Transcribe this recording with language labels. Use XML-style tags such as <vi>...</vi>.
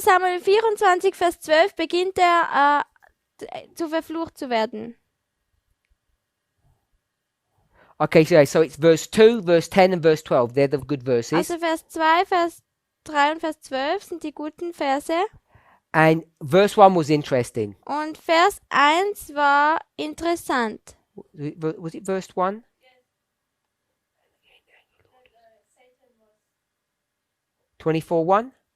<de>Samuel 24, Vers 12 beginnt er zu verflucht zu werden.</de> <en>Okay, so it's verse 2, verse 10 and verse 12. They're the good verses.</en> <de>Also Vers 2, Vers 3 und Vers 12 sind die guten Verse.</de> <en>And verse 1 was interesting.</en> <de>Und Vers 1 war interessant.</de> <en>Was it verse 1? 24:1.</en>